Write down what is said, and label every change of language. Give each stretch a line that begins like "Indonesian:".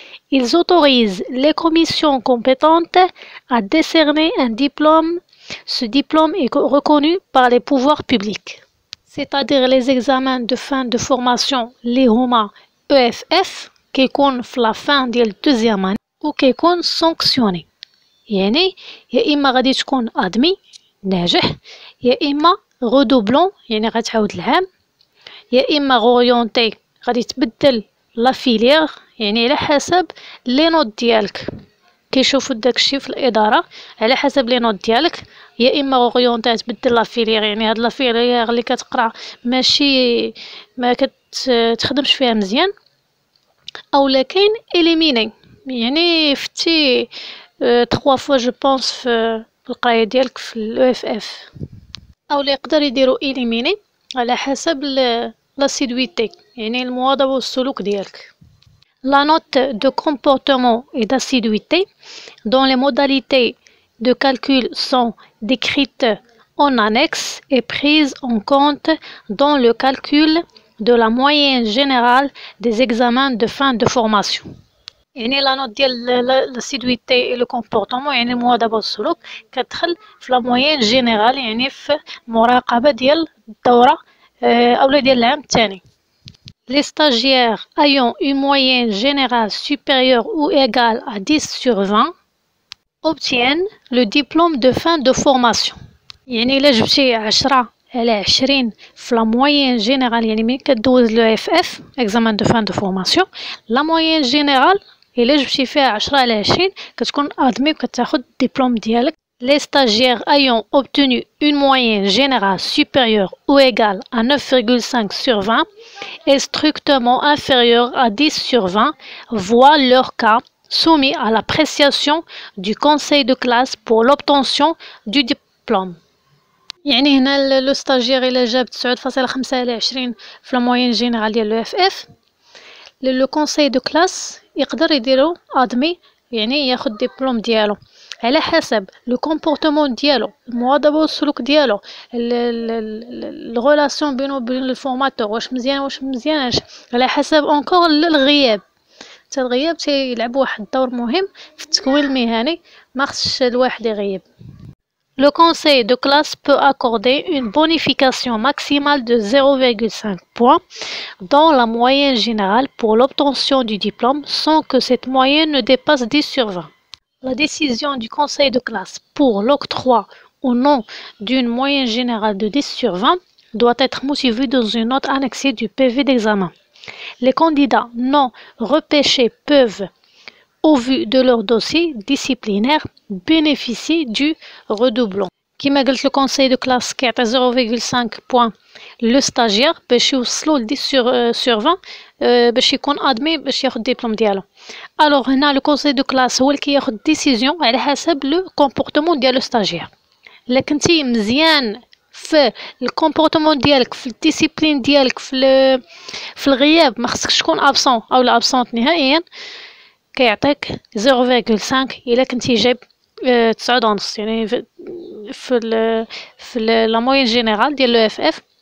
French: Ils autorisent les commissions compétentes à décerner un diplôme. Ce diplôme est reconnu par les pouvoirs publics, c'est-à-dire les examens de fin de formation, les HOMA EFF,
Arabic: كيكون في لا فان ديال الدوزيام اني وكيكون سانكسيوني. يعني يا اما غادي تكون ادمي ناجح، يا اما غودوبلون يعني غتعاود العام، يا اما غوريونتي غادي تبدل لا فيليير يعني على حسب لي نوت ديالك. كيشوفوا داكشي في الاداره على حسب لي نوت ديالك، يا اما غوريونتي تبدل لا فيليير يعني هاد لا فيليير اللي كتقرا ماشي ما كتخدمش فيها مزيان، او لا كاين اليميني يعني فتي 3 فوا جو بونس في القرايه ديالك في الاو اف اف، او لا يقدر يديروا اليميني على حسب لاسيدويتي يعني المواظبه والسلوك ديالك.
French: La note de comportement et d'assiduité dont les modalités de calcul sont décrites en annexe est prise en compte dans le calcul de la moyenne générale des examens de fin de formation.
Arabic: يعني لا نوت ديال لاسيدويتي لو كومبورطمون يعني المواظبه والسلوك كتدخل في لا موين جينيرال يعني في المراقبه ديال الدوره اولا ديال العام الثاني.
French: Les stagiaires ayant une moyenne générale supérieure ou égale à 10/20 obtiennent le diplôme de fin de formation.
Arabic: يعني الا جبتي 10 على 20 في لا موين جينيرال يعني ملي كدوز لو اف اف اكزامان دو فان دو فورماسيون، لا موين جينيرال الا جبتي فيها 10 على 20 كتكون ادمي وكتاخد الدبلوم ديالك.
French: Les stagiaires ayant obtenu une moyenne générale supérieure ou égale à 9,5/20 et strictement inférieure à 10/20 voient leur cas soumis à l'appréciation du conseil de classe pour l'obtention du diplôme.
Arabic: يعني هنا لو ستاجير الا جاب 9.5 على 20 في لا موين جينيرال ديال لو اف اف، لو كونساي دو كلاس يقدر يديرو ادمي يعني ياخد ديبلوم ديالو على حسب لو كومبورطمون ديالو، المواظبه والسلوك ديالو، الغولاسيون بينو وبين الفورماتور واش مزيان واش مزيانش، على حسب اونكور الغياب. حتى الغياب تيلعب واحد الدور مهم في التكوين المهني، ما خصش الواحد يغيب.
French: Le conseil de classe peut accorder une bonification maximale de 0,5 points dans la moyenne générale pour l'obtention du diplôme sans que cette moyenne ne dépasse 10/20. La décision du conseil de classe pour l'octroi ou non d'une moyenne générale de 10/20 doit être motivée dans une note annexée du PV d'examen. Les candidats non repêchés peuvent, au vu de leur dossier disciplinaire, bénéficier du redoublon.
Arabic: كما قلت لو كونساي دو كلاس كيعطي 0.5 بوين لو ستاجير باش يوصلوا ل 10/20 باش يكون ادمي باش ياخذ الدبلوم ديالو. الوغ هنا لو كونساي دو كلاس هو اللي كياخذ ديسيزيون على حسب لو كومبورطمون ديال لو ستاجير. الا كنتي مزيان في الكومبورطمون ديالك في الديسيبلين ديالك في الغياب ما خصكش تكون ابسون او لا ابسونت نهائيا، كيعطيك 0.5 الا كنتي جايب 9.5 يعني في لا موين جينيرال ديال لو اف اف.